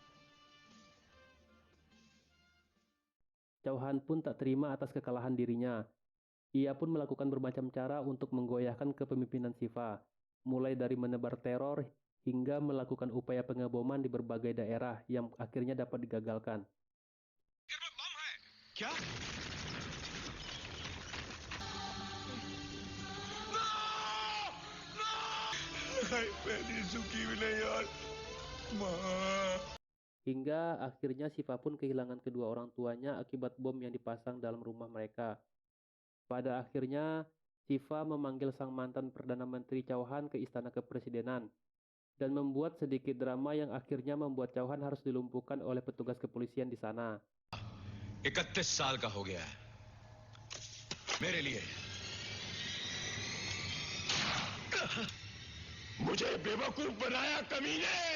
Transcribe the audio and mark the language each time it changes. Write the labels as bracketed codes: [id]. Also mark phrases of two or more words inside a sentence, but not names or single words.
[id] Chauhan pun tak terima atas kekalahan dirinya. Ia pun melakukan bermacam cara untuk menggoyahkan kepemimpinan Siva, mulai dari menebar teror hingga melakukan upaya pengeboman di berbagai daerah yang akhirnya dapat digagalkan. [hi] क्या मैंने सुखी भी नहीं यार माँ [id] Hingga akhirnya Siva pun kehilangan kedua orang tuanya akibat bom yang dipasang dalam rumah mereka. Pada akhirnya, Siva memanggil sang mantan Perdana Menteri Chauhan ke istana kepresidenan dan membuat sedikit drama yang akhirnya membuat Chauhan harus dilumpuhkan oleh petugas kepolisian di sana. [hi] 31 साल का हो गया है मेरे लिए मुझे बेवकूफ बनाया कमीने